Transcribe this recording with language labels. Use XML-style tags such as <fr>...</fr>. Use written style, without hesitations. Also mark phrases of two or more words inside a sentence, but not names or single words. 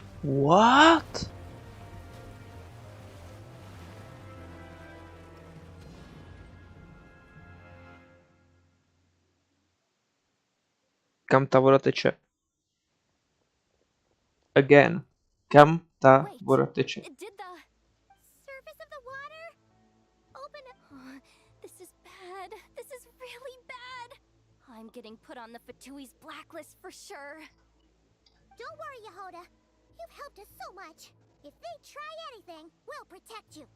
<en>What?</en> <sl>Kam ta voda teče? Again. Kam ta voda teče?</sl> <en>Did the surface of the water open? This is bad. This is really bad. I'm getting put on the Fatui's blacklist for sure. Don't worry, Yehoda. You've helped us so much. If they try anything, we'll protect you.</en>